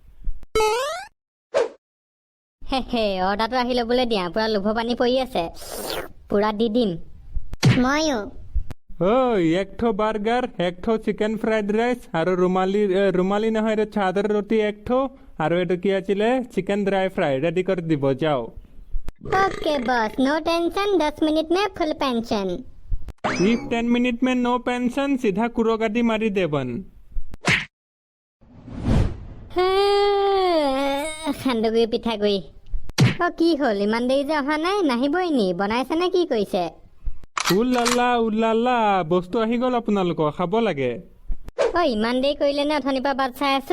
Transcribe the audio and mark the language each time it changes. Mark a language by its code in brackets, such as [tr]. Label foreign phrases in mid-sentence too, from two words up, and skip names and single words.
[as] অৰ্ডাৰটো আহি ল'বলৈ দিয়া, পুৰা লোভ পানী পৰি আছে, পুৰা দি দিম। ময়ো। [hi] एक ठो [as] বাৰ্গাৰ, [hi] एक ठो [en] chicken fried rice, [as] আৰু ৰুমালী নহয়, এইটো চাদৰ ৰুটি এক ঠো, আৰু এইটো কি আছিলে [en] chicken dry fry. [as] ৰেডি কৰি দিব যাও। [en] OK boss, no tension, [hi] 10 मिनट में [en] full pension. [hi] इफ 10 मिनट में [en] no pension, [hi] सीधा कुरोगादी मारी देवन। [as] খান্দগুৰি পিঠাগুৰি। কি হ'ল, ইমান দেৰি যে অহা নাই? নাহিবই নি? বনাইছে নে কি কৰিছে? উল্লালা বস্তু আহি গ'ল আপোনালোকৰ, খাব লাগে। ইমান দেৰি কৰিলে নে? অথনিৰ পৰা বাট চাই আছো।